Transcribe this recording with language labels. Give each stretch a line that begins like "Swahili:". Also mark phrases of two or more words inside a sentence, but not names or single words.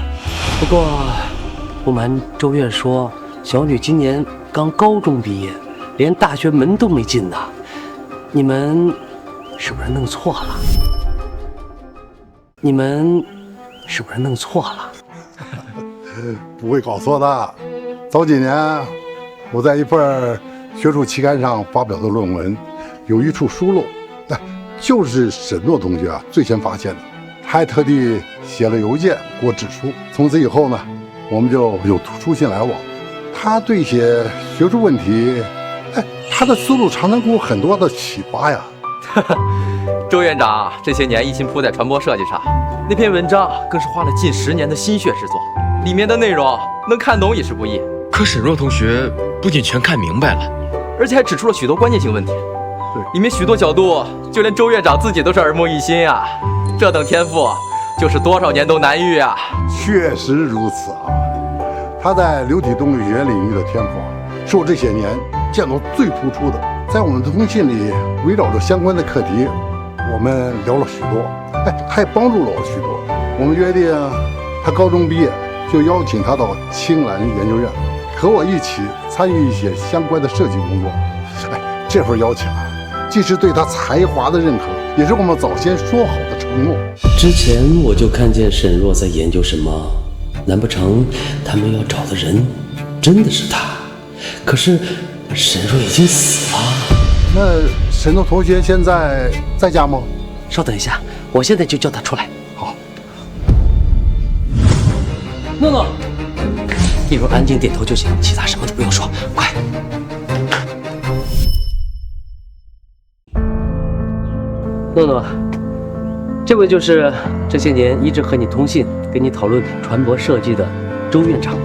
Chinese: 不过，不瞒周院说，小女今年刚高中毕业，连大学门都没进呢。你们是不是弄錯了？你們是不是弄錯了？不會搞錯的。早幾年我在一份學術期刊上發表的論文，有一處疏漏，就是沈諾同學最先發現的，他還特地寫了郵件給我指出。從此以後呢，我們就有書信來往。他對一些學術問題，他的思路常常給我很多的啟發呀。周院長這些年一心撲在傳播設計上，那篇文章更是花了近10年的心血之作，裡面的內容能看懂也是不易。可沈若同學不僅全看明白了，而且還指出了許多關鍵性問題，裡面許多角度就連周院長自己都是耳目一新啊！這等天賦就是多少年都難遇啊！確實如此啊！他在流體動力學領域的天賦是我這些年見到最突出的。在我們的通信裡，圍繞着相關的課題，我們聊了許多。他也幫助了我許多。我們約定，他高中畢業就邀請他到青蘭研究院，和我一起參與一些相關的設計工作。這份邀請啊，既是對他才華的認可，也是我們早先說好的承諾。之前我就看見沈若在研究什麼，難不成他們要找的人真的是他？可是沈若已經死了。那沈若同學現在在家嗎？稍等一下，我現在就叫他出來。好。諾諾，一會兒安靜點頭就行，其他什麼都不用說，快。諾諾，這位就是這些年一直和你通信、跟你討論傳播設計的周院長。